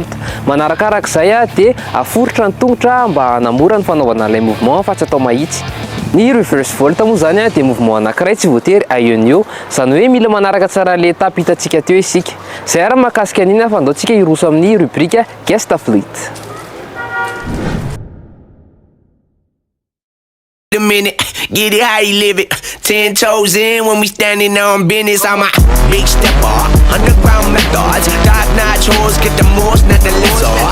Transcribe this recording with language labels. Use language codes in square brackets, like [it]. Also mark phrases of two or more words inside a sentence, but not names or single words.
[mg] Manarakarak'izay dia aforitra ny tongotra mba hanamora ny fanaovana ilay mouvement fa tsy atao mahitsy. Ny reverse volt moa zany dia mouvement anankiray tsy voatery aionio, izany hoe mila manaraka tsara le étape hitantsika teo isika. Izay ary mahakasika an'iny fa andaontsika hiroso amin'ny rubrique guest fluid. [en] A minute, get it how you live it. 10 toes in when we standing on business. I'm a big stepper, underground methods, top notch hoes, get the most, not the lizard.